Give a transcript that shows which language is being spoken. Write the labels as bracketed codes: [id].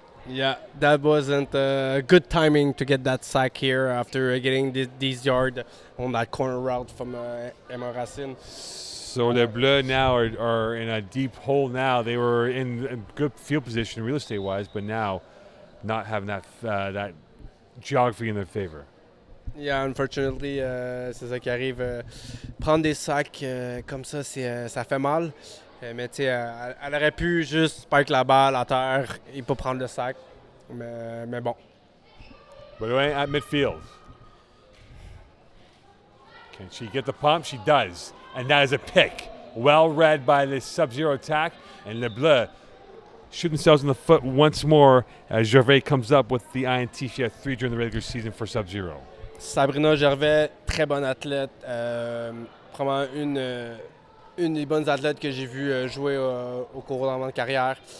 [en] Yeah, that wasn't good timing to get that sack here after getting these yards on that corner route from Emma Racine. So the Bleues now are in a deep hole now. They were in a good field position real estate-wise, but now not having that geography in their favor. Yeah, unfortunately, [fr] c'est ça qui arrive. Prendre des sacs comme ça, ça fait mal. Mais tu sais, elle aurait pu juste spike la balle à terre et pas prendre le sac. Mais bon. [en] Bleues at midfield. Can she get the pump? She does. And that is a pick. Well read by the Subzero attack. And Le Bleu shoot themselves in the foot once more as Gervais comes up with the INT. She had 3 during the regular season for Subzero. [fr] Sabrina Gervais, très bonne athlète. Probablement une des bonnes athlètes que j'ai vu jouer au cours de ma carrière.